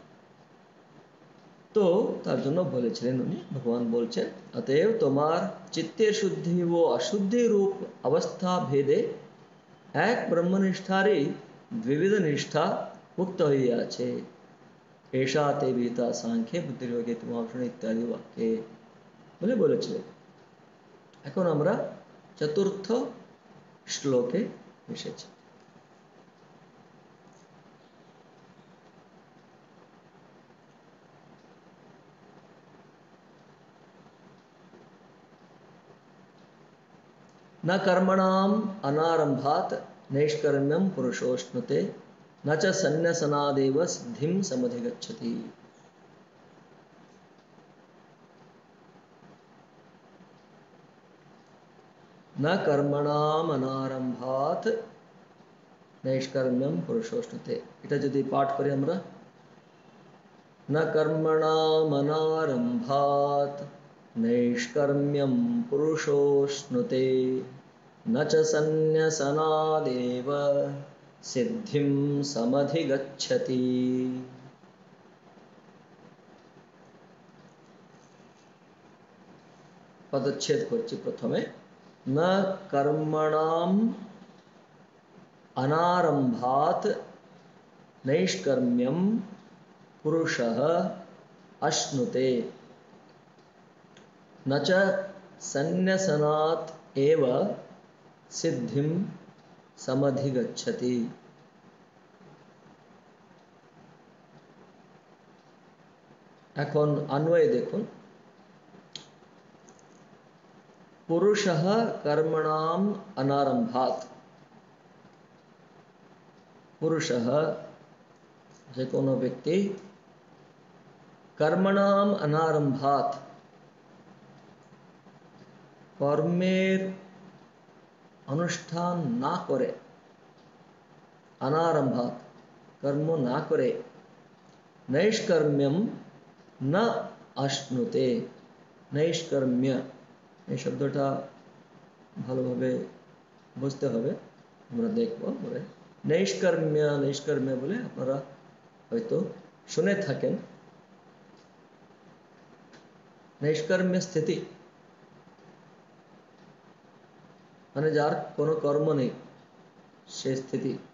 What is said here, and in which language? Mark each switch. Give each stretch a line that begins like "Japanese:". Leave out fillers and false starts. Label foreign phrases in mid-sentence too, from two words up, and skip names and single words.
Bangla: তো তার জন্য বলেছিলেন উনি, ভগবান বলছেন, অতএব তোমার চিত্তের শুদ্ধি ও অশুদ্ধি রূপ অবস্থা ভেদে এক ব্রহ্মনিষ্ঠারই দ্বিবিধ নিষ্ঠা মুক্ত হইয়াছে।
Sanskrit: एषा ते विहिता सांख्ये बुद्धिर्योगे
Bangla: তোমার ইত্যাদি বাক্যে বলে বলেছিলেন। এখন আমরা চতুর্থ শ্লোকে এসেছি।
Sanskrit: न कर्मणाम् अनारंभात् नैष्कर्म्यं पुरुषोऽश्नुते न च सन्न्यसनादेव सिद्धिं समधिगच्छति। न कर्मणाम् अनारंभात् नैष्कर्म्यं पुरुषोऽश्नुते,
Bangla: এটা যদি পাঠ করি আমরা,
Sanskrit: न कर्मणाम् अनारंभात् नैष्कर्म्यं पुरुषोऽश्नुते न च सन्न्यसनादेव सिद्धिं समधिगच्छति।
Bangla: पदच्छेद করছি প্রথমে।
Sanskrit: न कर्मणाम् अनारंभात् नैष्कर्म्यं पुरुषः अश्नुते न च सन्न्यसनात् एव सिद्धिं समधिगच्छति।
Bangla: এখন अन्वय দেখুন।
Sanskrit: पुरुषः कर्मणाम् अनारंभात्, पुरुषः
Bangla: যে কোনো ব্যক্তি
Sanskrit: कर्मणाम् अनारंभात्
Bangla: কর্মের অনুষ্ঠান না করে, अनारंभात् কর্ম না করে,
Sanskrit: नैष्कर्म्यं न अश्नुते,
Bangla: नैष्कर्म्य এই শব্দটা ভালোভাবে বুঝতে হবে, আমরা দেখব পরে। নৈষ্কর্ম্য বলে আপনারা হয়তো শুনে থাকেন। নৈষ্কর্ম্য স্থিতি মানে যার কোনো কর্ম নেই সে স্থিতি।